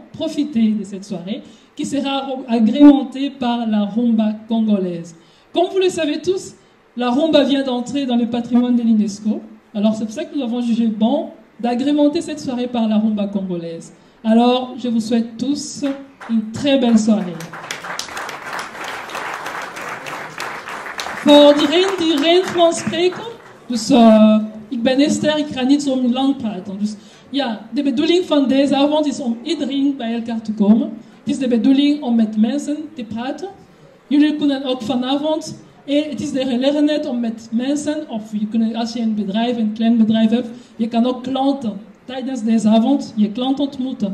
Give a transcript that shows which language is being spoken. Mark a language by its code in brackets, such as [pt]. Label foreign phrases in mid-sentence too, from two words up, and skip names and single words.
[fr] Profitez de cette soirée qui sera agrémentée par la rumba congolaise. Comme vous le savez tous, la rumba vient d'entrer dans le patrimoine de l'UNESCO. Alors, c'est pour ça que nous avons jugé bon d'agrémenter cette soirée par la rumba congolaise. Alors, je vous souhaite tous une très belle soirée. [nl] Voor die Frans spreken, dus ik ben Esther, ik ga niet zo lang praten. Dus ja, de bedoeling van deze avond is om iedereen bij elkaar te komen. Het is de bedoeling om met mensen te praten. Jullie kunnen ook vanavond, het is de gelegenheid om met mensen, of je kunt, als je een bedrijf, een klein bedrijf hebt, je kan ook klanten tijdens deze avond je klant ontmoeten.